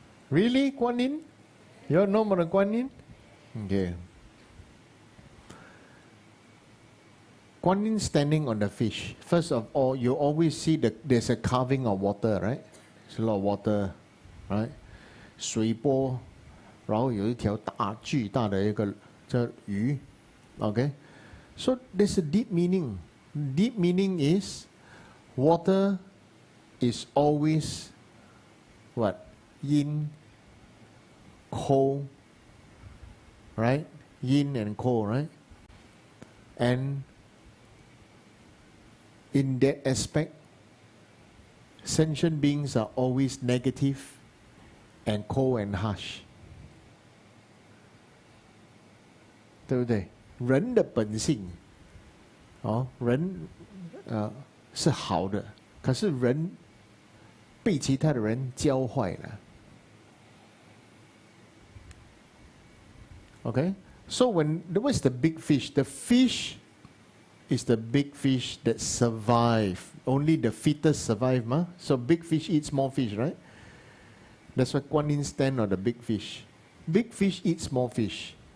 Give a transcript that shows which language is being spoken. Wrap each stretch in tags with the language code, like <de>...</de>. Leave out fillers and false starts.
<en>Really, Guan Yin? You all know about the Guan Yin? Okay. Guan Yin standing on the fish. First of all, you always see there's a carving of water, right? There's a lot of water, right?</en> <zh>水波 然后有一条巨大的一个这鱼</zh> <en>okay, so there's a deep meaning. Deep meaning is water is always what? Yin, cold, right? Yin and cold, right? And in that aspect, sentient beings are always negative and cold and harsh.</en> <zh>对不对？人的本性，人是好的，可是人被其他的人教坏了。</zh> <en>Okay, so what's the big fish? The fish is the big fish that survive. Only the fittest survive, ma. So big fish eat small fish, right? That's why Guan Yin stand on the big fish. Big fish eat small fish.</en>